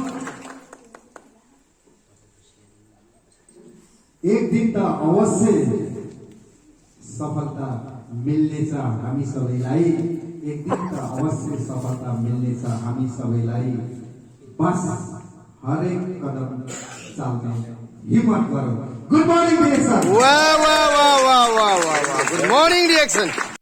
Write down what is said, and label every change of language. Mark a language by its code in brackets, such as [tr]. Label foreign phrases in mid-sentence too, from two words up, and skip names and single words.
[ne] एक दिन त अवश्य सफलता मिल्नेछ हामी सबैलाई। एक दिन त अवश्य सफलता मिल्नेछ हामी सबैलाई। बस हरेक कदम चाल्ने हिम्मत गरौँ। [en] Good morning direction. वाह वाह वाह वाह वाह वाह, good morning reaction.